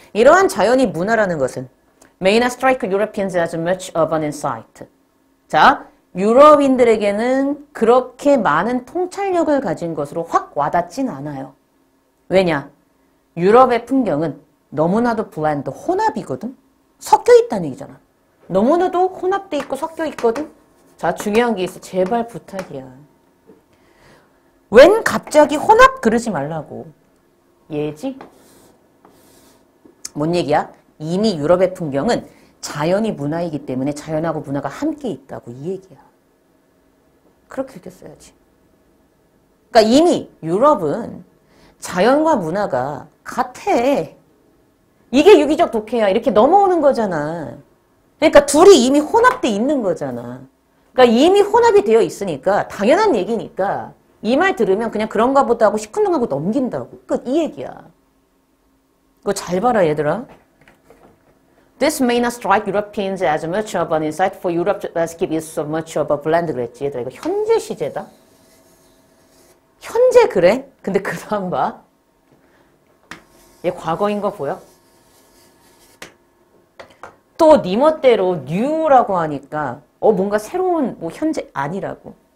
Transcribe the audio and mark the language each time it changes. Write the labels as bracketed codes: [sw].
[ko] 이러한 자연이 문화라는 것은 [en] may not strike Europeans as much of an insight. [ko] 자, 유럽인들에게는 그렇게 많은 통찰력을 가진 것으로 확 와닿진 않아요. 왜냐? 유럽의 풍경은 너무나도 블렌드, 혼합이거든? 섞여 있다는 얘기잖아. 너무나도 혼합돼 있고 섞여 있거든? 자, 중요한 게 있어. 제발 부탁이야. 웬 갑자기 혼합 그러지 말라고. 얘지? 뭔 얘기야? 이미 유럽의 풍경은 자연이 문화이기 때문에 자연하고 문화가 함께 있다고 이 얘기야. 그렇게 읽었어야지. 그러니까 이미 유럽은 자연과 문화가 같아. 이게 유기적 독해야. 이렇게 넘어오는 거잖아. 그러니까 둘이 이미 혼합돼 있는 거잖아. 그러니까 이미 혼합이 되어 있으니까 당연한 얘기니까 이 말 들으면 그냥 그런가 보다 하고 시큰둥하고 넘긴다고. 끝. 이 얘기야. 그거 잘 봐라 얘들아. [en] This may not strike Europeans as much of an insight for Europe landscape is so much of a blend [ko] 그랬지. 얘들아 이거 현재 시제다. 현재 그래? 근데 그 다음 봐. 얘 과거인 거 보여? 또 네 멋대로 new라고 하니까 뭔가 새로운 뭐 현재 아니라고.